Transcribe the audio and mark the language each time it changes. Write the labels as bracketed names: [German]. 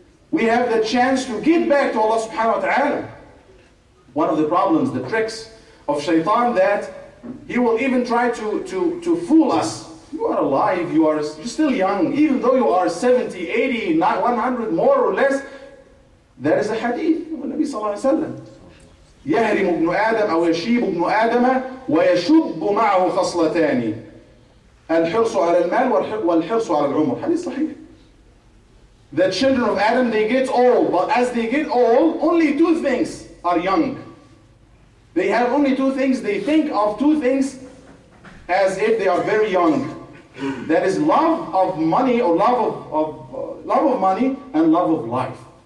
[English] We have the chance to give back to Allah subhanahu wa ta'ala. One of the problems, the tricks of shaitan, that he will even try to fool us. You are alive, you're still young, even though you are 70, 80, 100, more or less. There is a hadith of the Nabi sallallahu alayhi wa sallam. [Arabic] يهرم ابن آدم أو يشيب ابن آدم ويشب معه خصلتان الحرص على المال والحرص على العمر. [English] Hadith صحيح. The children of Adam, they get old, but as they get old, only two things are young. They have only two things. They think of two things as if they are very young. That is love of money, or love of money and love of life.